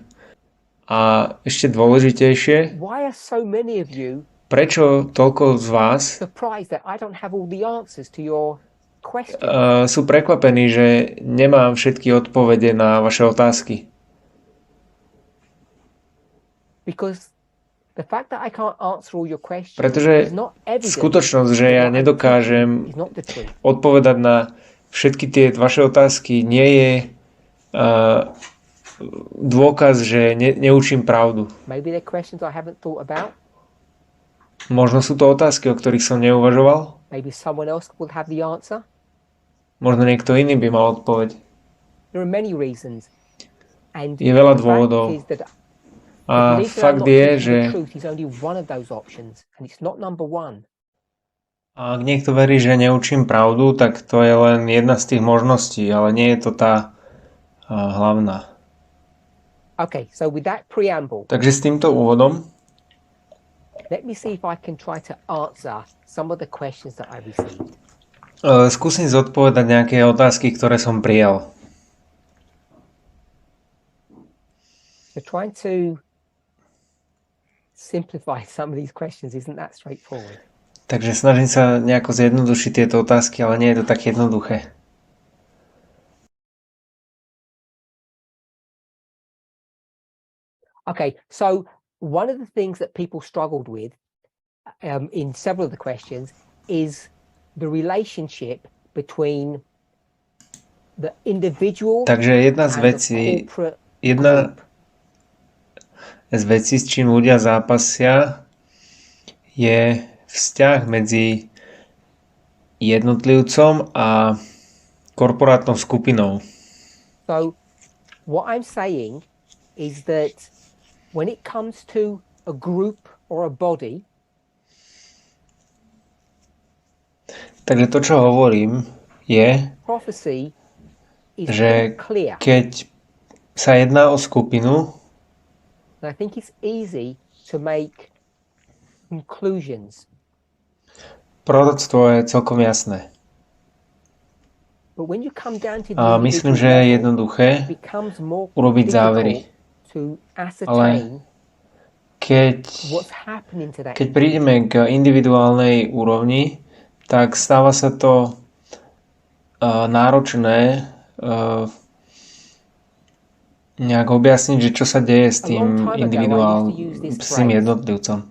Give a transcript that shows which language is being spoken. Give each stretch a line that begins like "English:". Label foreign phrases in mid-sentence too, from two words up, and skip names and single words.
Slovak: A ešte dôležitejšie, prečo toľko z vás sú prekvapení, že nemám všetky odpovede na vaše otázky?
English: The fact that I can't answer all your questions
Slovak: Pretože
English: is not evidence
Slovak: skutočnosť, že ja
English: that what I'm
Slovak: nedokážem
English: teaching is not the truth.
Slovak: odpovedať na všetky tie vaše otázky, nie je dôkaz, že neučím pravdu.
English: Maybe they're questions I haven't thought about.
Slovak: Možno sú to otázky, o ktorých som neuvažoval.
English: Maybe someone else will have the answer.
Slovak: Možno niekto iný by mal odpoveď.
English: There are many reasons. And
Slovak: Je veľa
English: the fact
Slovak: dôvodov.
English: is that
Slovak: A
English: the belief that I'm
Slovak: fakt
English: not
Slovak: je,
English: teaching
Slovak: že
English: the truth is only one of those options, and it's not number one.
Slovak: ak niekto verí, že neučím pravdu, tak to je len jedna z tých možností, ale nie je to tá hlavná.
English: Okay, so with that preamble,
Slovak: Takže s týmto úvodom
English: let me see if I can try to answer some of the questions that I received.
Slovak: skúsim zodpovedať nejaké otázky, ktoré som prijal.
English: So trying to simplify some of these questions isn't that straightforward.
Slovak: Takže snažím sa nejako zjednodušiť tieto otázky, ale nie je to tak jednoduché.
English: Okay, so one of the things that people struggled with in several of the questions is the relationship between the individual
Slovak: Takže jedna z
English: and the
Slovak: vecí,
English: corporate
Slovak: jedna
English: group.
Slovak: z vecí, s čím ľudia zápasia, je vzťah medzi jednotlivcom a korporátnou skupinou.
English: So what I'm saying is that when it comes to a group or a body,
Slovak: Takže to, čo hovorím, je,
English: prophecy is
Slovak: že
English: very clear.
Slovak: keď sa jedná o skupinu,
English: And I think it's easy to make conclusions.
Slovak: proroctvo je celkom jasné.
English: But when you come down to the
Slovak: A myslím, že je
English: individual level,
Slovak: jednoduché
English: it becomes more
Slovak: urobiť
English: difficult
Slovak: závery.
English: to ascertain what's happening to that
Slovak: Keď prídeme k individuálnej úrovni, tak stáva sa to náročné nejak objasniť, že čo sa deje s tým s tým jednotlivcom.